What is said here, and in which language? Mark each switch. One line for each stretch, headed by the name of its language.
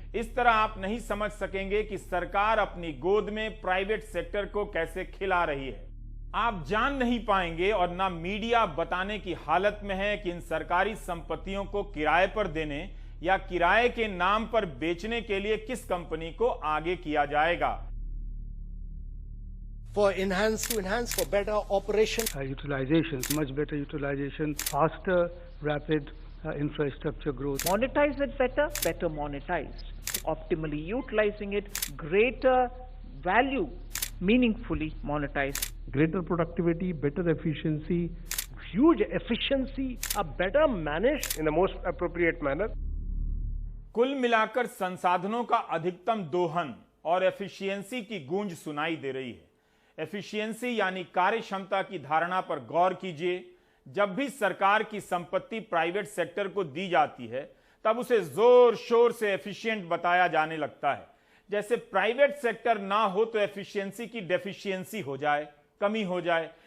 Hindi: इस तरह आप नहीं समझ सकेंगे कि सरकार अपनी गोद में प्राइवेट सेक्टर को कैसे खिला रही है। आप जान नहीं पाएंगे और ना मीडिया बताने की हालत में है कि इन सरकारी संपत्तियों को किराए पर देने या किराए के नाम पर बेचने के लिए किस कंपनी को आगे किया जाएगा।
English: To enhance for better operation. Utilization, much better utilization, faster, rapid infrastructure growth. Monetize it better, better monetized. Optimally utilizing it, greater value, meaningfully monetized. Greater productivity, better efficiency. Huge efficiency, a better managed In the most appropriate manner.
Hindi: कुल मिलाकर संसाधनों का अधिकतम दोहन और efficiency की गूंज सुनाई दे रही है। एफिशिएंसी यानी कार्य क्षमता की धारणा पर गौर कीजिए। जब भी सरकार की संपत्ति प्राइवेट सेक्टर को दी जाती है तब उसे जोर शोर से एफिशिएंट बताया जाने लगता है, जैसे प्राइवेट सेक्टर ना हो तो एफिशिएंसी की डेफिशिएंसी हो जाए, कमी हो जाए।